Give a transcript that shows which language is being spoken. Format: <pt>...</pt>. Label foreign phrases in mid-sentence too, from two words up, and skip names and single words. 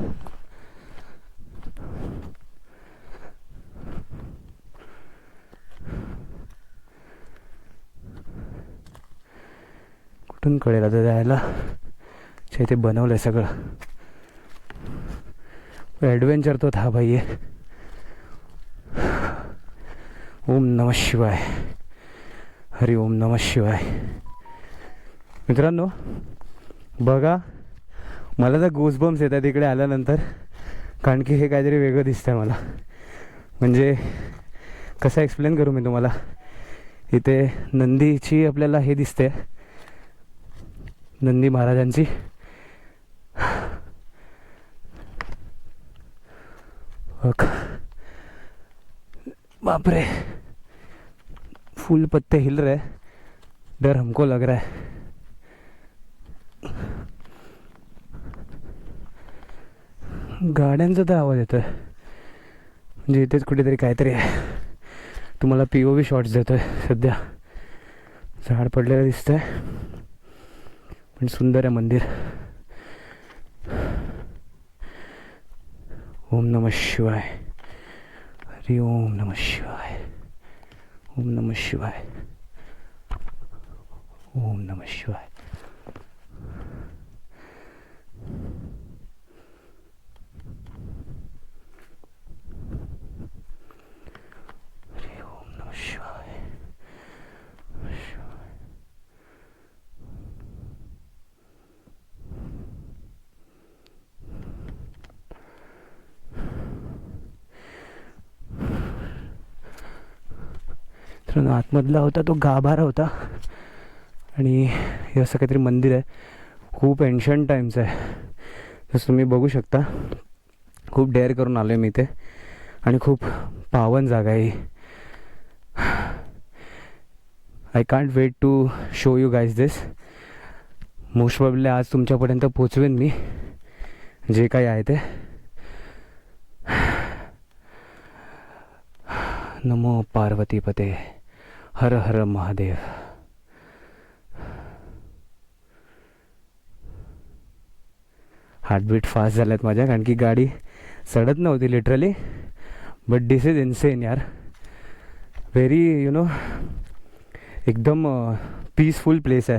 <mr>कुठून कळेल आता जायला. इथे बनवलंय सगळं. ॲडव्हेंचर</mr> <hi>तो था भाई</hi> <mr>आहे.</mr> <sa>ओम नमः शिवाय. हरि ओम नमः शिवाय.</sa> <mr>मित्रांनो बघा, मला तर गोजबम्स येतात इकडे आल्यानंतर, कारण की हे काहीतरी वेगळं दिसतंय मला. म्हणजे कसं एक्सप्लेन करू मी तुम्हाला. इथे नंदीची आपल्याला हे दिसते, नंदी महाराजांची. बापरे,</mr> <hi>फूल पत्ते हिल रहे, डर हमको लग रहा है.</hi> <mr>गाड्यांचा तर आवाज येतोय, म्हणजे इथेच कुठेतरी काहीतरी आहे. तुम्हाला</mr> <en>POV shots</en> <mr>देतोय सध्या. झाड पडलेलं दिसतंय, पण सुंदर आहे मंदिर.</mr> <sa>ओम नमः शिवाय. हरि ओम नमः शिवाय. ओम नमः शिवाय. ओम नमः शिवाय. हरि ओम नमः शिवाय.</sa> <mr>तर आतमधला होता तो गाभारा होता, आणि हे असं काहीतरी मंदिर आहे. खूप</mr> <en>ancient times</en> <mr>आहे, जसं तुम्ही बघू शकता. खूप डेअर करून आलो आहे मी इथे, आणि खूप पावन जागा आहे ही.</mr> <en>I can't wait to show you guys this. most probably</en> <mr>आज तुमच्यापर्यंत पोचवेन मी जे काही आहे ते.</mr> <sa>नमो पार्वतीपते. हर हर महादेव.</sa> <en>heartbeat fast</en> <mr>झाल्यात माझ्या, कारण की गाडी चढत नव्हती लिटरली.</mr> <en>but this is insane यार.</en> <mr>व्हेरी एकदम</mr> <en>peaceful place</en> <mr>आहे.</mr>